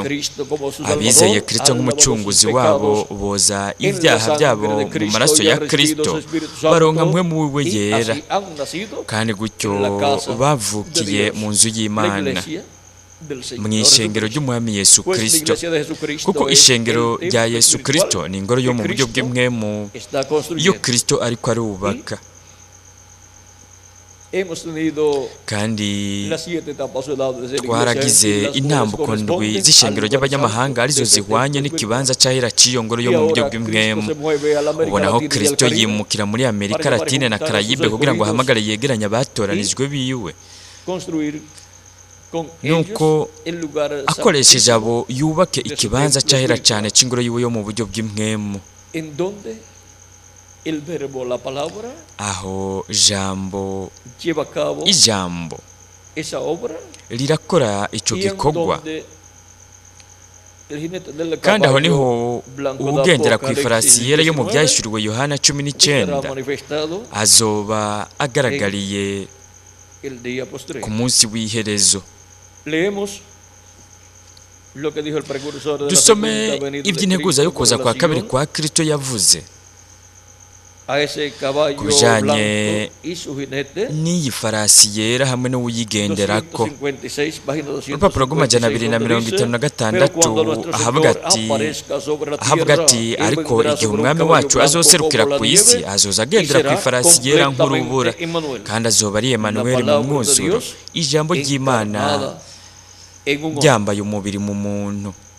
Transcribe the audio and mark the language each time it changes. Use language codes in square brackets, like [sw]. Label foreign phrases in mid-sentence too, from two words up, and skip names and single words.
[rn] Abizeye Kristo nk'umucunguzi wabo boza ibyaha byabo mu maraso ya Kristo, baronka mpwemu wiwe yera, kandi gutyo bavukiye mu nzu y'Imana, mu ishengero ry'Umwami Yesu Kristo. Kuko ishengero rya Yesu Kristo ni ingoro yo mu buryo bw'impwemu iyo Kristo ariko arubaka. [es] hemos tenido [rn] kandi [es] las 7 etapas o lado de ser [rn] twaragize [es] iglesia, las cuales [rn] intambuko ndwi [es] corresponden [rn] z'ishengero [es] al [rn] ry'abanyamahanga arizo [es] horizonte [rn] zihwanye [es] del [rn] n'ikibanza cyahera cy'iyo ngoro yo [es] Y [rn] mu buryo [es] ahora Cristo [rn] bw'imwemu. [es] se mueve a la América [rn] ubona aho [es] Latina y al [rn] Kristo [es] Caribe [rn] yimukira muri Amerika [es] para [rn] Latine na [es] juntar a sus [rn] Karayibe kugira ngo [es] escogidos [rn] ahamagare yegeranye abatoranijwe biwe, [es] construir con ellos [rn] nuko [es] el lugar [rn] akoresheje [es] santísimo, [rn] abo yubake ikibanza cyahera cyane cy'ingoro yiwe yo mu buryo bw'imwemu, [es] en donde el verbo, la palabra, [rn] aho jambo [es] lleva a cabo [rn] ijambo [es] esa obra [rn] rirakora icyo [es] y en [rn] gikorwa, [es] donde el jinete del [rn] kandi aho [es] caballo [rn] niho [es] blanco de [rn] ugendera ku [es] Apocalipsis [rn] ifarasi yera yo mu [es] 19 [rn] byahishuriwe Yohana [es] será [rn] 19 [es] manifestado [rn] azoba agaragariye [es] el día postrero. [rn] ku munsi w'iherezo. [es] Leemos lo que dijo el precursor de la [rn] Dusome [es] segunda venida de [rn] iby'integuza yo [es] Cristo [rn] kuza [es] con [rn] kwa kabiri [es] relación [rn] kwa Kristo yavuze [es] a ese caballo [rn] ku bijanye [es] blanco y su jinete. [rn] n'iyi farasi yera hamwe n'uwuyigenderako. [es] 256, página 256, [rn] Urupapuro rw'amajana abiri na mirongo itanu na gatandatu ahavuga ati ariko igihe umwami wacu azoserukira ku isi azoza agendera ku ifarasi yera nk'urubura, kandi azoba ari Emanueli mu mwuzuro, ijambo ry'Imana ryambaye umubiri mu muntu.